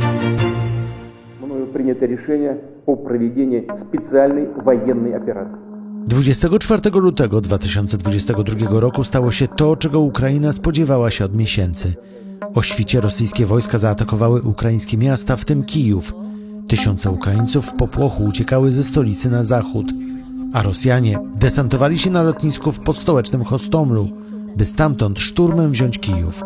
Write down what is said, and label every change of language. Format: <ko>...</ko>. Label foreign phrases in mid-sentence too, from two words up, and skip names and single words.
<ru>Мною принято решение о проведении специальной военной операции.</ru> <pl>24 lutego 2022 roku stało się to, czego Ukraina spodziewała się od miesięcy. O świcie rosyjskie wojska zaatakowały ukraińskie miasta, w tym Kijów. Tysiące Ukraińców w popłochu uciekały ze stolicy na zachód, a Rosjanie desantowali się na lotnisku w podstołecznym Hostomlu, by stamtąd szturmem wziąć Kijów.</pl>